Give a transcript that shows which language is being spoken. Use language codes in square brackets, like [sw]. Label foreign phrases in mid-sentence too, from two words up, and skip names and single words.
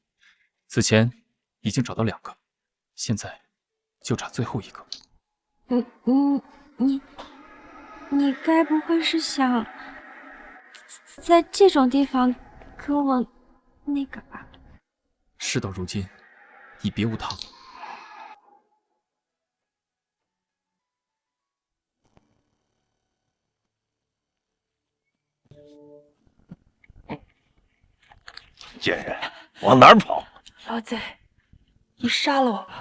[zh] 此前已經找到2個，現在就差最後一個。你該不會是想在這種地方跟我那個吧？事到如今，已別無他法。贱人，往哪兒跑？老賊，你殺了我吧！